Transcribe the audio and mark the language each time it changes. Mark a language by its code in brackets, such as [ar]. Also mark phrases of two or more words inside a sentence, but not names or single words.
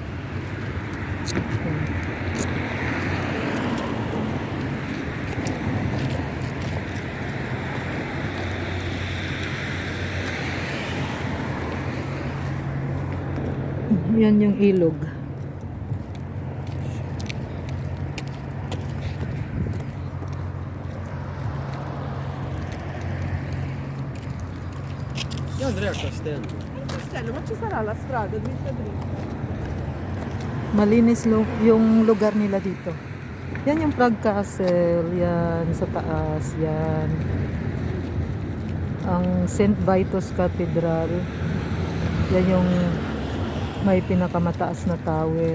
[tl] Yan yung ilog. [it] Andrea Castello. Castello, ma ci sarà la strada dritta dritta? [tl] Malinis yung lugar nila dito. Yan yung [en] Prague Castle. [tl] Yan sa taas. Yan ang [en] St. Vitus Cathedral. [tl] Yan yung may pinakamataas na tower.